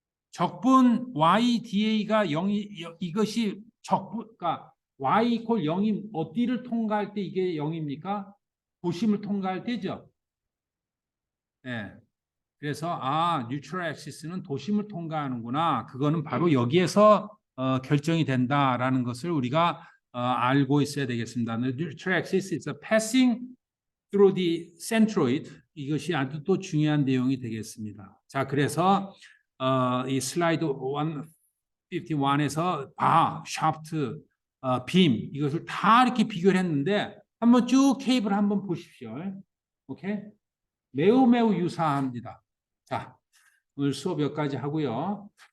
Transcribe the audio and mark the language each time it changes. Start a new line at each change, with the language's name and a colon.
Korean: 적분 YDA가 0이 이것이 적분 그러니까 Y 이퀄 0이 어디를 통과할 때 이게 0입니까? 도심을 통과할 때죠. 네. 그래서 뉴트럴 엑시스는 도심을 통과하는구나. 그거는 바로 여기에서 결정이 된다라는 것을 우리가 알고 있어야 되겠습니다.
English: The neutral axis is a passing through the centroid.
Korean: 이것이 아주 또 중요한 내용이 되겠습니다. 자, 그래서 이 슬라이드 151에서 샤프트, 빔 이것을 다 이렇게 비교를 했는데 한번 쭉 케이블 한번 보십시오. 오케이? 매우 유사합니다. 자, 오늘 수업 여기까지 하고요.